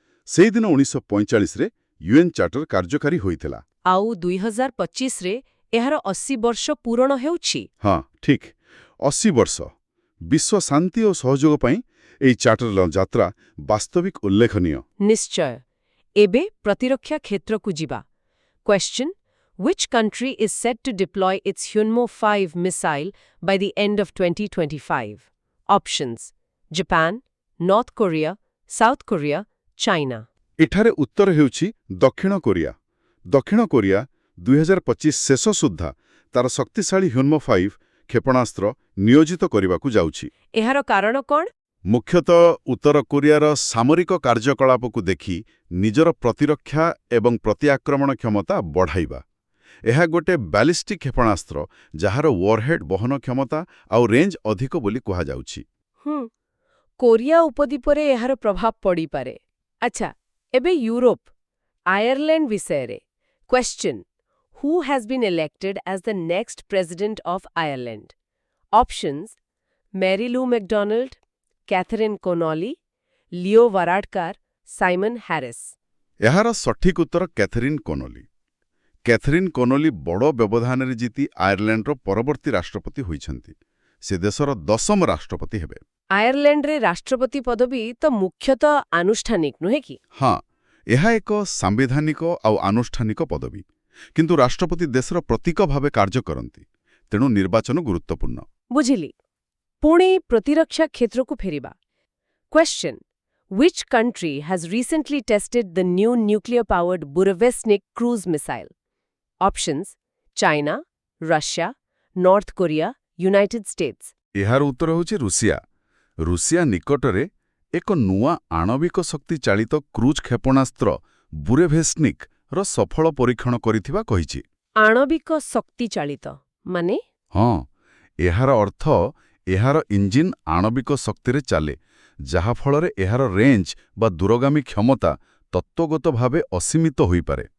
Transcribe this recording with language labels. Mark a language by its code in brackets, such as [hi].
[or] ସେହିଦିନ 1945ରେ ୟୁଏନ୍ ଚାର୍ଟର କାର୍ଯ୍ୟକାରୀ ହୋଇଥିଲା। ଆଉ 2025ରେ ଏହାର 80 ବର୍ଷ ପୂରଣ ହେଉଛି। ହଁ, ଠିକ୍, 80 ବର୍ଷ। ବିଶ୍ୱ ଶାନ୍ତି ଓ ସହଯୋଗ ପାଇଁ ଏହି ଚାର୍ଟରର ଯାତ୍ରା ବାସ୍ତବିକ ଉଲ୍ଲେଖନୀୟ। ନିଶ୍ଚୟ। ଏବେ ପ୍ରତିରକ୍ଷା କ୍ଷେତ୍ରକୁ ଯିବା। [en] Question: Which country is set to deploy its Hyunmo 5 missile by the end of 2025? Options: Japan, North Korea, South Korea, China. [or] ଏଠାରେ ଉତ୍ତର ହେଉଛି ଦକ୍ଷିଣ କୋରିଆ। ଦକ୍ଷିଣ କୋରିଆ 2025 ଶେଷ ସୁଦ୍ଧା ତାର ଶକ୍ତିଶାଳୀ ହ୍ୟୁନ୍ମୋ 5 କ୍ଷେପଣାସ୍ତ୍ର ନିୟୋଜିତ କରିବାକୁ ଯାଉଛି। ଏହାର କାରଣ କ'ଣ? ମୁଖ୍ୟତଃ ଉତ୍ତର କୋରିଆର ସାମରିକ କାର୍ଯ୍ୟକଳାପକୁ ଦେଖି ନିଜର ପ୍ରତିରକ୍ଷା ଏବଂ ପ୍ରତିଆକ୍ରମଣ କ୍ଷମତା ବଢ଼ାଇବା। ଏହା ଗୋଟେ ବ୍ୟାଲିଷ୍ଟିକ୍ କ୍ଷେପଣାସ୍ତ୍ର ଯାହାର ୱାରହେଡ୍ ବହନ କ୍ଷମତା ଆଉ ରେଞ୍ଜ ଅଧିକ ବୋଲି କୁହାଯାଉଛି। କୋରିଆ ଉପଦ୍ୱୀପରେ ଏହାର ପ୍ରଭାବ ପଡ଼ିପାରେ। ଆଚ୍ଛା, ଏବେ ୟୁରୋପ, ଆୟାରଲ୍ୟାଣ୍ଡ ବିଷୟରେ। [en] Question: Who has been elected as the next president of Ireland? Options: Mary Lou MacDonald, Catherine Connolly, Leo Varadkar, Simon Harris. [or] ଏହାର ସଠିକ୍ ଉତ୍ତର କ୍ୟାଥରିନ୍ କୋନୋଲି। କ୍ୟାଥରିନ୍ କୋନୋଲି ବଡ଼ ବ୍ୟବଧାନରେ ଜିତି ଆୟାରଲ୍ୟାଣ୍ଡର ପରବର୍ତ୍ତୀ ରାଷ୍ଟ୍ରପତି ହୋଇଛନ୍ତି। ସେ ଦେଶର 10ମ ରାଷ୍ଟ୍ରପତି ହେବେ। ଆୟାରଲ୍ୟାଣ୍ଡରେ ରାଷ୍ଟ୍ରପତି ପଦବୀ ତ ମୁଖ୍ୟତଃ ଆନୁଷ୍ଠାନିକ, ନୁହେଁ କି? ହଁ, ଏହା ଏକ ସାମ୍ବିଧାନିକ ଆଉ ଆନୁଷ୍ଠାନିକ ପଦବୀ। କିନ୍ତୁ ରାଷ୍ଟ୍ରପତି ଦେଶର ପ୍ରତୀକ ଭାବେ କାର୍ଯ୍ୟ କରନ୍ତି। ତେଣୁ ନିର୍ବାଚନ ଗୁରୁତ୍ୱପୂର୍ଣ୍ଣ। ବୁଝିଲି। ପୁଣି ପ୍ରତିରକ୍ଷା କ୍ଷେତ୍ରକୁ ଫେରିବା। [en] Question: Which country has recently tested the new nuclear-powered Burevestnik cruise missile? Options: China, Russia, North Korea, United States. [or] ଏହାର ଉତ୍ତର ହେଉଛି ରୁଷିଆ। ରୁଷିଆ ନିକଟରେ ଏକ ନୂଆ ଆଣବିକ ଶକ୍ତି ଚାଳିତ କ୍ରୁଜ୍ କ୍ଷେପଣାସ୍ତ୍ର ବୁରେଭେଷ୍ନିକ୍ର ସଫଳ ପରୀକ୍ଷଣ କରିଥିବା କହିଛି। ଆଣବିକ ଶକ୍ତି ଚାଳିତ ମାନେ? ହଁ, ଏହାର ଅର୍ଥ ଏହାର ଇଞ୍ଜିନ୍ ଆଣବିକ ଶକ୍ତିରେ ଚାଲେ, ଯାହାଫଳରେ ଏହାର ରେଞ୍ଜ ବା ଦୂରଗାମୀ କ୍ଷମତା ତତ୍ତ୍ୱଗତ ଭାବେ ଅସୀମିତ ହୋଇପାରେ।